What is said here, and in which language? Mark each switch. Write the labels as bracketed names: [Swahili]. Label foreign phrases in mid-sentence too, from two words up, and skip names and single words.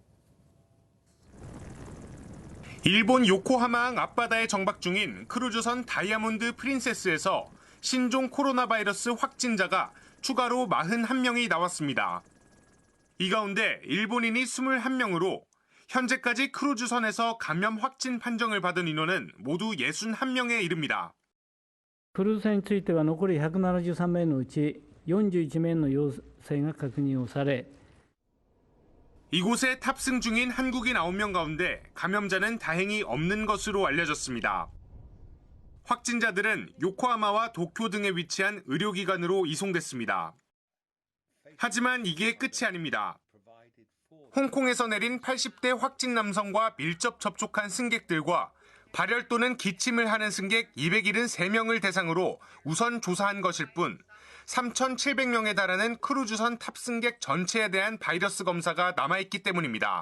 [Korean] 일본 요코하마항 앞바다에 정박 중인 크루즈선 다이아몬드 프린세스에서 신종 코로나 바이러스 확진자가 추가로 41명이 나왔습니다. 이 가운데 일본인이 21명으로 현재까지 크루즈선에서 감염 확진 판정을 받은 인원은 모두 61명에 이릅니다. [Japanese] クルーズ船については残り173名のうち41名の陽性が確認をされ [Korean] 이곳에 탑승 중인 한국인 9명 가운데 감염자는 다행히 없는 것으로 알려졌습니다. 확진자들은 요코하마와 도쿄 등에 위치한 의료기관으로 이송됐습니다. 하지만 이게 끝이 아닙니다. 홍콩에서 내린 80대 확진 남성과 밀접 접촉한 승객들과 발열 또는 기침을 하는 승객 273명을 대상으로 우선 조사한 것일 뿐 3,700명에 달하는 크루즈선 탑승객 전체에 대한 바이러스 검사가 남아있기 때문입니다.